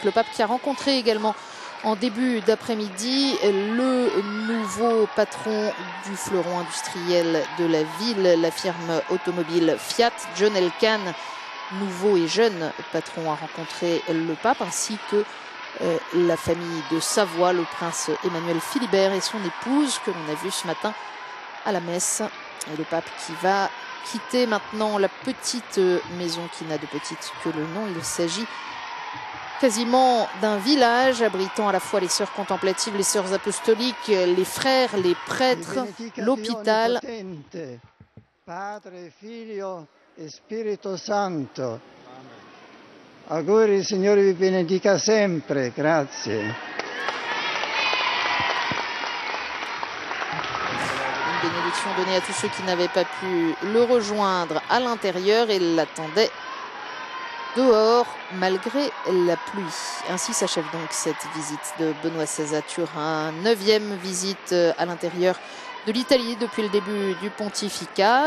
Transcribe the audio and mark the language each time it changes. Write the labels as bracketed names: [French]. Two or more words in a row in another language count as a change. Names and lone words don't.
[French] Le pape qui a rencontré également en début d'après-midi le nouveau patron du fleuron industriel de la ville, la firme automobile Fiat, John Elkann, nouveau et jeune patron, a rencontré le pape, ainsi que la famille de Savoie, le prince Emmanuel Philibert et son épouse, que l'on a vu ce matin à la messe. Et le pape qui va quitter maintenant la petite maison qui n'a de petite que le nom. Il s'agit quasiment d'un village abritant à la fois les sœurs contemplatives, les sœurs apostoliques, les frères, les prêtres, l'hôpital. [Italian] Padre, Figlio e Spirito Santo. Auguri, Signore vi benedica sempre. Grazie. [French] Une bénédiction donnée à tous ceux qui n'avaient pas pu le rejoindre à l'intérieur et l'attendaient dehors malgré la pluie. Ainsi s'achève donc cette visite de Benoît XVI à Turin, 9e visite à l'intérieur de l'Italie depuis le début du pontificat.